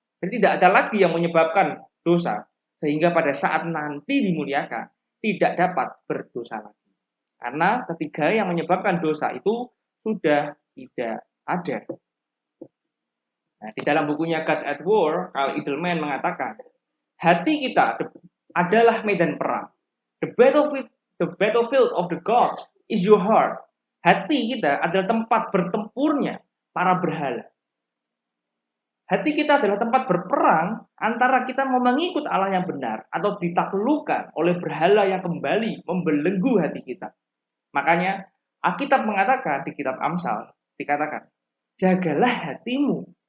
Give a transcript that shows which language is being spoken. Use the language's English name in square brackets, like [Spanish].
[Indonesian] Jadi tidak ada lagi yang menyebabkan dosa. Sehingga pada saat nanti dimuliakan, tidak dapat berdosa lagi. Karena ketiga yang menyebabkan dosa itu sudah tidak ada. Nah, di dalam bukunya Gods at War, Carl Edelman mengatakan, hati kita adalah medan perang. [English] The battlefield of the gods is your heart. [Indonesian] Hati kita adalah tempat bertempurnya para berhala. Hati kita adalah tempat berperang antara kita mau mengikut Allah yang benar atau ditaklukkan oleh berhala yang kembali membelenggu hati kita. Makanya Alkitab mengatakan di kitab Amsal, dikatakan, jagalah hatimu.